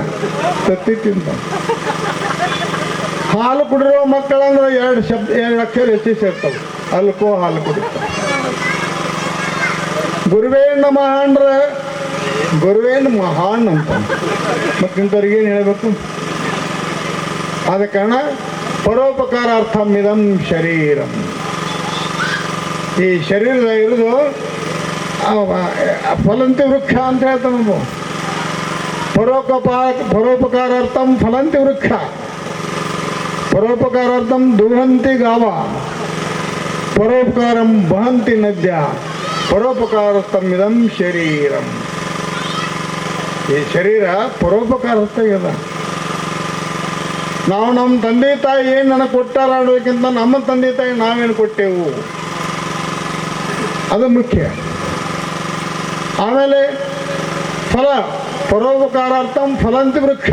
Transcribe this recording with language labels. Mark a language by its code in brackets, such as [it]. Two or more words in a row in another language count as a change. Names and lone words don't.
[kn] ತತ್ತಿ ತಿಂತ ಹಾಲು ಕುಡಿರೋ ಮಕ್ಕಳಂದ್ರೆ ಎರಡು ಅಕ್ಷರ ಹೆಚ್ಚಿ ಸೇರ್ತವೆ. ಅಲ್ಕೋ ಹಾಲು ಕುಡಿತಾರೆ. ಗುರುವೇಣ ಮಹಾನ್ರ ಗುರುವೇನು ಮಹಾನ್ ಅಂತ. ಮತ್ತು ಇಂಥವ್ರಿಗೇನು ಹೇಳಬೇಕು? ಆದ ಕಾರಣ [sa] ಪರೋಪಕಾರಾರ್ಥಂ ಇದಂ ಶರೀರಂ. [kn] ಈ ಶರೀರದ ಇರೋದು [sa] ಫಲಂತಿ ವೃಕ್ಷ [kn] ಅಂತ ಹೇಳ್ತಾನೆ ನಾವು. [sa] ಪರೋಪಕಾರಾರ್ಥಂ ಫಲಂತಿ ವೃಕ್ಷ, ಪರೋಪಕಾರಾರ್ಥಂ ದುಹಂತಿ ಗಾವ, ಪರೋಪಕಾರಂ ವಹಂತಿ ನದ್ಯ, ಪರೋಪಕಾರಾರ್ಥಂ ಇದಂ ಶರೀರಂ. [kn] ಈ ಶರೀರ ಪರೋಪಕಾರಾರ್ಥ ಇದೆ. ನಾವು ನಮ್ಮ ತಂದೆ ತಾಯಿ ಏನು ನನಗೆ ಕೊಟ್ಟಾರ ಅನ್ನೋದಕ್ಕಿಂತ ನಮ್ಮ ತಂದೆ ತಾಯಿ ನಾವೇನು ಕೊಟ್ಟೆವು ಅದು ಮುಖ್ಯ. ಆಮೇಲೆ ಫಲ, [sa] ಪರೋಪಕಾರಾರ್ಥಂ ಫಲಂತಿ ವೃಕ್ಷ.